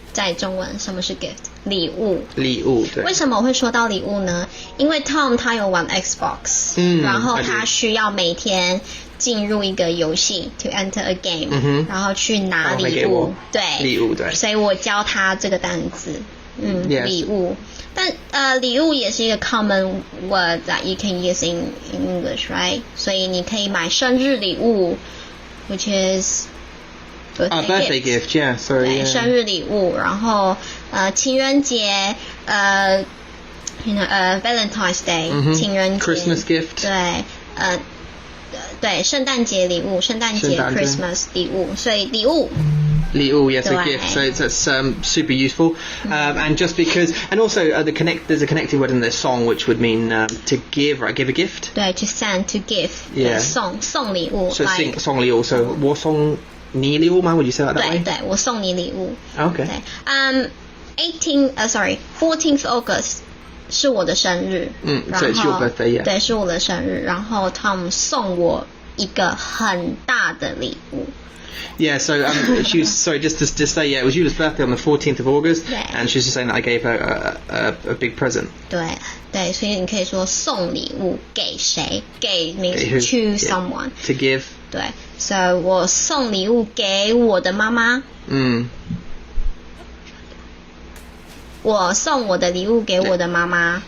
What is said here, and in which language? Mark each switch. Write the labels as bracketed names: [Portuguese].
[Chinese] 在中文，什么是 gift？ 礼物。对。为什么我会说到礼物呢？因为 Tom 他有玩 Xbox，然后他需要每天进入一个游戏 [English] to enter a game， [Chinese] 然后去拿礼物，对，所以我教他这个单字，礼物。但礼物也是一个 [English] common word that you can use in English, right? [Chinese] 所以你可以买生日礼物 [English] which is birthday gift, yeah, sorry. [Chinese] 对，生日礼物，然后情人节Valentine's Day，情人节 [English] Christmas gift， [Chinese] 对，圣诞节礼物，圣诞节 Christmas 礼物，所以礼物 [English] yes, a gift. So that's super useful. And just because, and also there's a connected word in the song which would mean to give, right? Give a gift. 对 to send, to give. Yeah. [Chinese] 送礼物。 [English] So [Chinese] 送礼物 [English] So [Chinese] 我送你礼物吗 [English] Would you say that way? [Chinese] 对，我送你礼物。 [English] Okay. [Chinese] 对， [English] 14th August [Chinese] 是我的生日。 [English] So it's your birthday, yeah. [Chinese] 对，是我的生日。然后 Tom 送我一个很大的礼物。 [English] Yeah, so she was sorry. Just to say, yeah, it was Yula's birthday on the 14th of August, and she was just saying that I gave her a big present. [Chinese] 对，所以你可以说送礼物给谁？ [English] 给 means to someone. To give. [Chinese] 对 ，so 我送礼物给我的妈妈。我送我的礼物给我的妈妈。